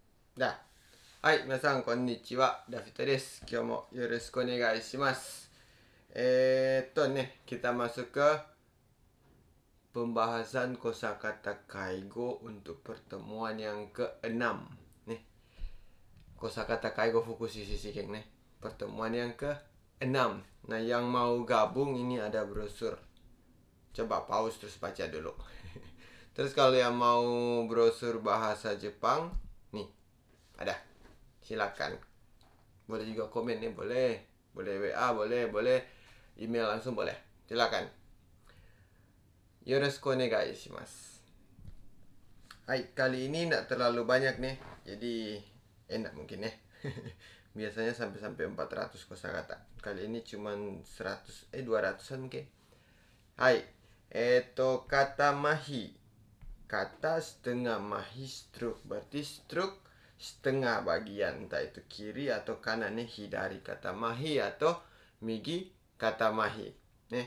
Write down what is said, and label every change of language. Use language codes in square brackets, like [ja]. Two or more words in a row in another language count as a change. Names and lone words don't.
[ja] だ。はい、皆さんこんにちは。ダフィトです。今日もよろしくお願いします。 [id] kita masuk ke pembahasan kosakata kaigo untuk pertemuan yang ke-6. Nih, kosakata [ja] 介護 福祉 シシゲン [id] nih. Pertemuan yang ke-6. Nah, yang mau gabung ini ada brosur. Coba pause terus baca dulu. Terus kalau yang mau brosur bahasa Jepang, nih, ada. Silakan. Boleh juga komen nih, boleh. Boleh WA, boleh email langsung boleh. Silakan. [ja] よろしくお願いします. [id] Hai, kali ini tidak terlalu banyak nih. Jadi enak mungkin ya. Biasanya sampai 400 kosakata. Kali ini cuma 200-an mungkin. [ja] はい。片麻痺. [id] Kata setengah mahi stroke. Berarti stroke setengah bagian, entah itu kiri atau kanan nih, [ja] 左片麻痺 [id] atau [ja] 右片麻痺 [id] nih.